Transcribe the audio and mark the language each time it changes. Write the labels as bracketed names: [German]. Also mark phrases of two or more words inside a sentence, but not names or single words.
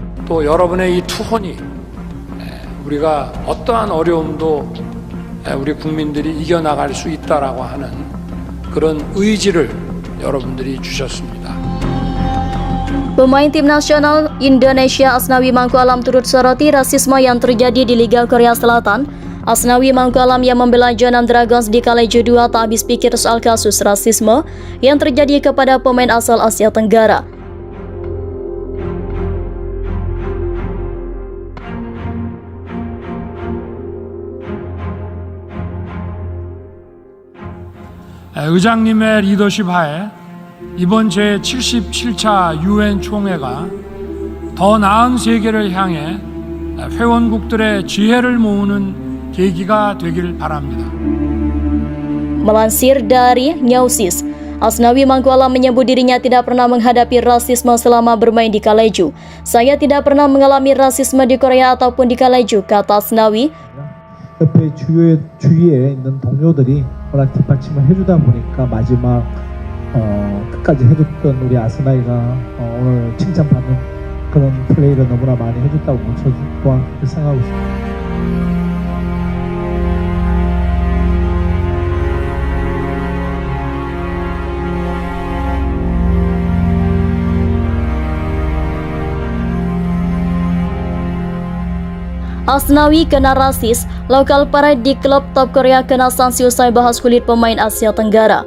[Korean] 또 여러분의 이 투혼이 우리가 어떠한 어려움도 우리 국민들이 이겨나갈 수 있다라고 하는 그런 의지를 여러분들이 주셨습니다. [Indonesian] Pemain tim nasional Indonesia Asnawi Mangku Alam turut soroti rasisme yang terjadi di Liga Korea Selatan. Asnawi Mangku Alam yang membela Jeonnam Dragons di Kaleju 2 tak habis pikir soal kasus rasisme yang terjadi kepada pemain asal Asia Tenggara. [Korean] 의장님의 리더십 하에 이번 제77차 UN 총회가 더 나은 세계를 향해 회원국들의 지혜를 모으는 계기가 되길 바랍니다. [Indonesian] Melansir dari Newsis, Asnawi Mangku Alam menyebut dirinya tidak pernah menghadapi rasisme selama bermain di Kaleju. Saya tidak pernah mengalami rasisme di Korea ataupun di Kaleju, kata Asnawi. [Korean] 옆에 주위에 있는 동료들이 워낙 뒷받침을 해주다 보니까 마지막 끝까지 해줬던 우리 아스나이가 오늘 칭찬받는 그런 플레이를 너무나 많이 해줬다고 저도 또한 그렇게 생각하고 있습니다. [Indonesian] Asnawi kena rasis, lokal parade di klub top Korea kena sanksi usai bahas kulit pemain Asia Tenggara.